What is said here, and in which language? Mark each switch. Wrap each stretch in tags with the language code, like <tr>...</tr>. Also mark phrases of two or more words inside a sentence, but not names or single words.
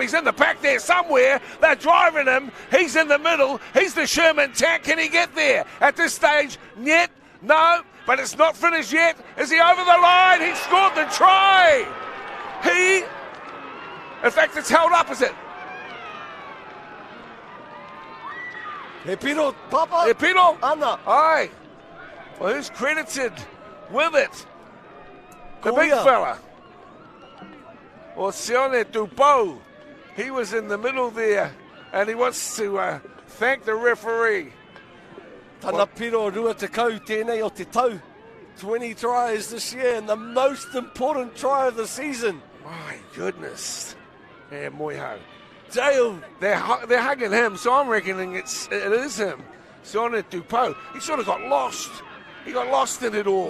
<en>He's in the pack there somewhere. They're driving him. He's in the middle. He's the Sherman tank. Can he get there? At this stage, yet, no, but it's not finished yet. Is he over the line? He scored the try. In fact, it's held up, is it?</en> <mi>He piro, Papa. He piro. Ana.</mi> <en>Aye. Well, who's credited with it? The big fella. Or Sione Dupo. He was in the middle there, and he wants to thank the referee.</en> <mi>Tana piro rua te kau tēnei o te tau.</mi> <en>20 tries this year, and the most important try of the season. My goodness. Yeah, Moiho. Dale. They're hugging him, so I'm reckoning it is him. Sione Dupo. He sort of got lost. He got lost in it all.</en>